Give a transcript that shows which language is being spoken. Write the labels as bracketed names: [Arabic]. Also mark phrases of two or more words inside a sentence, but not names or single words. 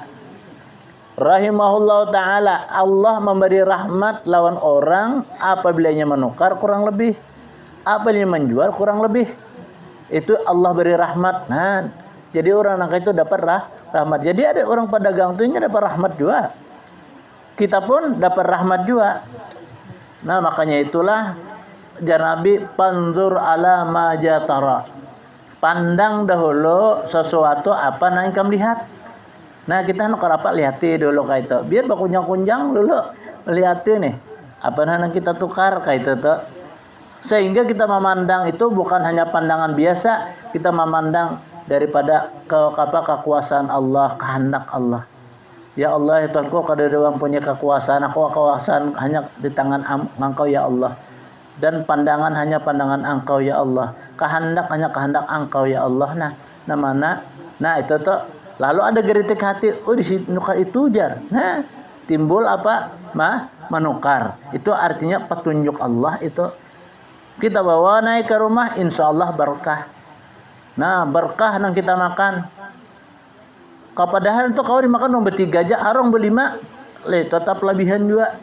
[Arabic] رحمه الله تعالى, [Banjar] Allah memberi rahmat lawan orang apabila nya menukar kurang lebih, apabila menjual kurang lebih. [Indonesian] Itu Allah beri rahmat. Nah, jadi orang nangka itu dapat rahmat. Jadi ada orang pedagang itu dapat rahmat juga. Kita pun dapat rahmat juga. [Banjar] Nah, makanya itulah jar Nabi [Arabic] انظر على ما تشتري. [Indonesian] Pandang dahulu sesuatu apa yang kamu lihat. [Banjar] Nah, kita nak apa lihati dulu kayak itu. Biar bakunjang-kunjang dulu lihati nih. [Indonesian] Apa yang kita tukar kayak itu tuh. Sehingga kita memandang itu bukan hanya pandangan biasa, kita memandang daripada kekuasaan Allah, kehendak Allah. Ya Allah, ya Tuhanku, kada ada orang punya kekuasaan, kekuasaan hanya di tangan Engkau ya Allah. Dan pandangan hanya pandangan Engkau ya Allah. Kehendak hanya kehendak Engkau ya Allah. Nah itu tuh. [Banjar] Lalu ada geritik hati, di situ nukar itu jar. [Indonesian] Nah, timbul apa? Menukar. Itu artinya petunjuk Allah itu. Kita bawa naik ke rumah, [Arabic] إن شاء الله [Indonesian] berkah. Nah, berkah yang kita makan. Padahal itu kau dimakan orang bertiga aja, orang berlima, tetap lebihan juga.